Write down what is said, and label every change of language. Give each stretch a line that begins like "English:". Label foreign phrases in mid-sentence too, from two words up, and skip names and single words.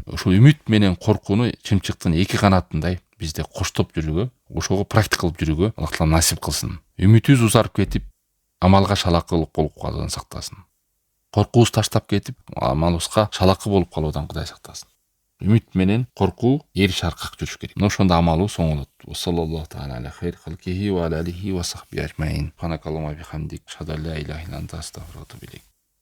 Kyrgyz: Ушул үмүт менен коркууну чымчыктын эки канатындай бизде коштоп жүрүүгө, ошого практика кылып жүрүүгө Аллах таала насип кылсын. Үмүтүбүз узарып кетип, амалга шалакылык болуп калуудан сактасын. Коркуубуз таштап кетип, амалыбызга шалакы болуп калуудан Кудай сактасын. Үмүт менен коркуу эр шаркак жүрүш керек. Ошондо амалыбыз оңолот.
Arabic: صلى الله تعالى على خير خلقه وآله وصحبه أجمعين. سبحانك اللهم بحمدك أشهد لا إله إلا أنت أستغفرك وأتوب إليك.